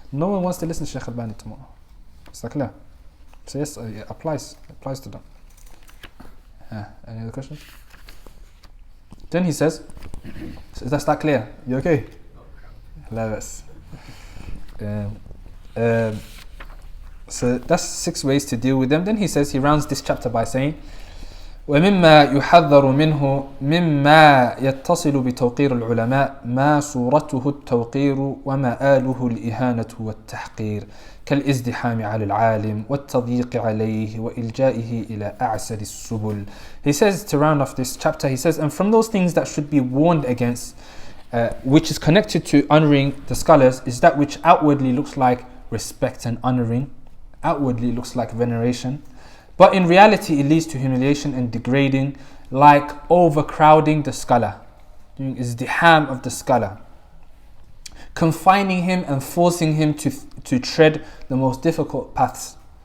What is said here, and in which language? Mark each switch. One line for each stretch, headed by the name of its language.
English: No one wants to listen to Shaykh al-Albani tomorrow. Is that clear? So yes, it applies to them. Any other questions? Then he says, so that's that clear? You okay? Yes. So that's 6 ways to deal with them. Then he says, he rounds this chapter by saying,
Arabic: ومما يحذر منه مما يتصل بتوقير العلماء ما صورته التوقير ومآله الإهانة والتحقير كالازدحام على العالم والتضييق عليه وإلجائه إلى أعسر السبل.
English: He says, to round off this chapter, he says, and from those things that should be warned against, which is connected to honoring the scholars, is that which outwardly looks like respect and honoring, outwardly looks like veneration, but in reality it leads to humiliation and degrading, like overcrowding the scholar, doing izdiham of the scholar, confining him and forcing him to tread the most difficult paths.